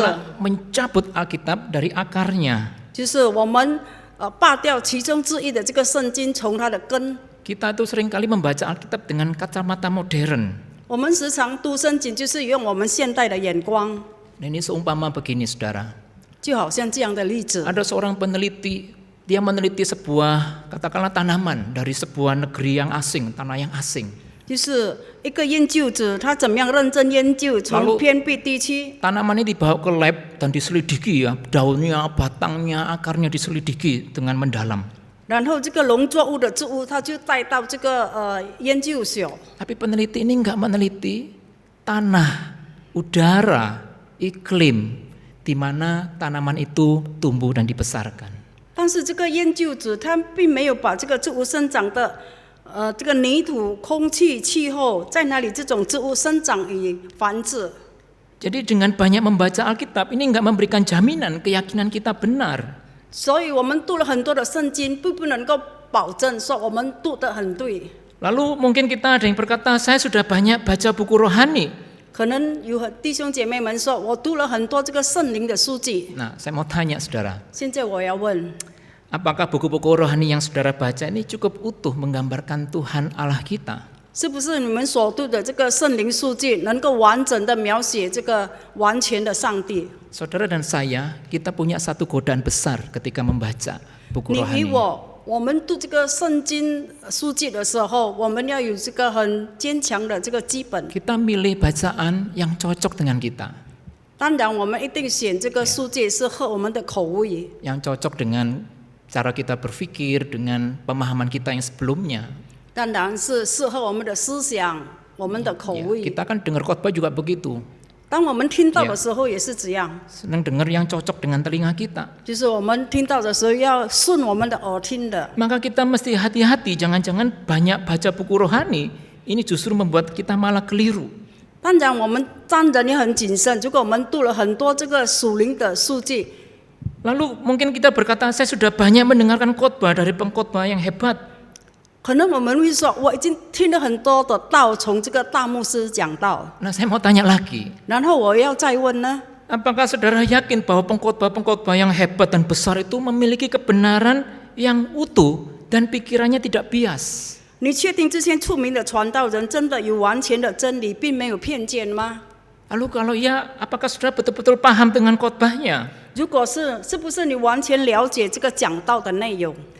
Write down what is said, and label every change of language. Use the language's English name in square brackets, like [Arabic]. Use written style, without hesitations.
[Indonesian] adalah mencabut Alkitab dari akarnya. [Chinese] 就是我们拔掉其中之一的这个圣经，从它的根。 [Indonesian] Kita itu seringkali membaca Alkitab dengan kacamata modern. [Chinese] 我们时常读圣经，就是用我们现代的眼光， [Indonesian] Dan ini seumpama begini, saudara. [Chinese] 就好像这样的例子。 [Indonesian] Ada seorang peneliti, dia meneliti sebuah katakanlah tanaman dari sebuah negeri yang asing, tanah yang asing. [Chinese] 就是一个研究者，他怎么样认真研究从偏僻地区， [Indonesian] Tanaman ini dibawa ke lab dan diselidiki ya, daunnya, batangnya, akarnya diselidiki dengan mendalam. [Chinese] 然后这个农作物的植物，他就带到这个研究所。 [Indonesian] Tapi peneliti ini enggak meneliti tanah, udara, iklim di mana tanaman itu tumbuh dan dibesarkan. [Chinese] 但是这个研究者他并没有把这个植物生长的这个泥土、空气、气候在哪里这种植物生长与繁殖。 [Indonesian] Jadi dengan banyak membaca Alkitab ini enggak memberikan jaminan keyakinan kita benar. [Chinese] 所以我们读了很多的圣经，并不能够保证说我们读得很对。 [Indonesian] Lalu mungkin kita ada yang berkata, saya sudah banyak baca buku rohani. [Chinese] 可能有弟兄姐妹们说，我读了很多这个圣灵的书籍。 [Indonesian] Nah, saya mau tanya saudara, [Chinese] 现在我要问， [Indonesian] apakah buku-buku rohani yang saudara baca ini cukup utuh menggambarkan Tuhan Allah kita? [Chinese] 是不是你们所读的这个圣灵书籍能够完整的描写这个完全的上帝？ [Indonesian] Saudara dan saya, kita punya satu godaan besar ketika membaca buku [Chinese] 你与 [Indonesian] rohani. [Chinese] 我们读这个圣经书籍的时候，我们要有这个很坚强的这个基本。 [Indonesian] Kita milih bacaan yang cocok dengan kita, [Chinese] 当然，我们一定选这个书籍是合我们的口味， [Indonesian] yang cocok dengan cara kita berpikir, dengan pemahaman kita yang sebelumnya. [Chinese] 当然是适合我们的思想、我们的口 [Indonesian] Ya, [Chinese] 味。 [Indonesian] kita kan dengar khotbah juga begitu, [Chinese] 当我们听到的时候也是这样， [Indonesian] senang dengar yang cocok dengan telinga kita. [Chinese] 就是我们听到的时候要顺我们的耳听的。 [Indonesian] Maka kita mesti hati-hati, jangan-jangan banyak baca buku rohani, ini justru membuat kita malah keliru. [Chinese] 当然，我们当然也很谨慎。如果我们读了很多这个属灵的书籍， [Indonesian] Lalu mungkin kita berkata, saya sudah banyak mendengarkan khotbah dari pengkhotbah yang hebat. [Chinese] 可能我们会说，我已经听了很多的道，从这个大牧师讲道。 [Indonesian] Nah, saya mau tanya lagi, [Chinese] 然后我要再问呢， [Indonesian] apakah saudara yakin bahwa pengkhotbah-pengkhotbah yang hebat dan besar itu memiliki kebenaran yang utuh dan pikirannya tidak bias? [Chinese] 你确定这些出名的传道人真的有完全的真理，并没有偏见吗？ [Indonesian] Lalu kalau ya, apakah saudara betul-betul paham dengan khotbahnya? [Chinese] 如果是，是不是你完全了解这个讲道的内容？